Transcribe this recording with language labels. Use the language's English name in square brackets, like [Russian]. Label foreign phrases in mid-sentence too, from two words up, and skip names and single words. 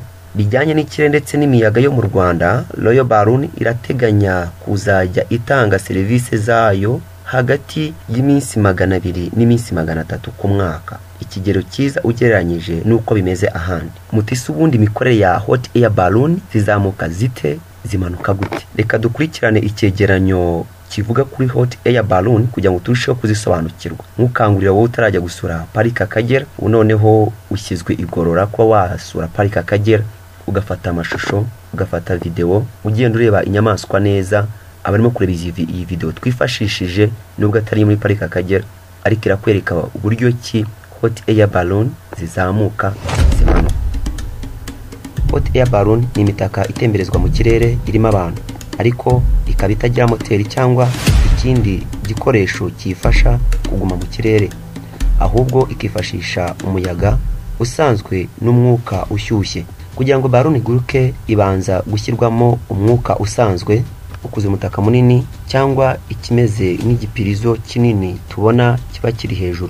[Kinyarwanda] Bijyanye n'ikirere ndetse n'imiyaga yo mu Rwanda, Royal Balloon irateganya kuzajya itanga serivisi zayo hagati y'iminsi 200 n'iminsi 300 ku mwaka, ikigero cyiza ugereranyije nuko bimeze ahandi. Mutisi ubundi imikorere ya [English] hot air balloon [Kinyarwanda] zizamuka zite, zimanuka gute? Reka dukurikirane icyegeranyo kivuga kuri [English] hot air balloon [Kinyarwanda] kugira ngo turusheho kuzisobanukirwa. Nkukangurira wowe utarajya gusura pariki y'Akagera, noneho ushyizwe igorora ko wasura pariki y'Akagera, ugafata amashusho, ugafata video, ugenda ureba inyamaswa neza. Abarimo kureba iyi video twifashishije nubwo atari muri pariki y'Akagera, ariko irakwereka uburyo ki [English] hot air balloon [Kinyarwanda] zizamuka zimanuka. [English] Hot air balloon [Kinyarwanda] ni imitaka itemberezwa mu kirere irimo abantu, ariko ikaba itagira moteri cyangwa ikindi gikoresho kifasha kuguma mu kirere, ahubwo ikifashisha umuyaga usanzwe n'umwuka ushyushye. Kugira ngo balloon iguruke ibanza gushyirwamo umwuka usanzwe ukuze umutaka munini cyangwa ikimeze nk'igipirizo kinini tubona kiba kiri hejuru.